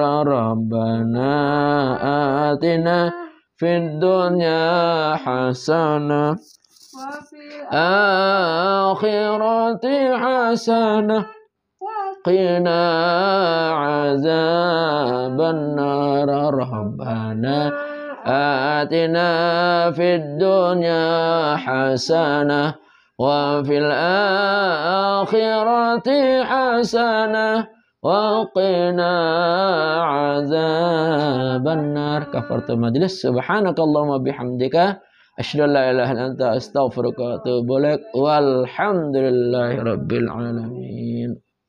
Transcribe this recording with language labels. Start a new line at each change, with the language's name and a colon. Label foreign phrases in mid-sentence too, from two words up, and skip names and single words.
Arabic: ربنا آتنا في الدنيا حسنة وفي الآخرة حسنة قنا عذاب النار. ربنا آتنا في الدنيا حسنة وفي الآخرة حسنة وقنا عذاب النار كفارة المجلس. سبحانك اللهم وبحمدك أشهد أن لا إله إلا أنت أستغفرك وأتوب إليك. والحمد لله رب العالمين.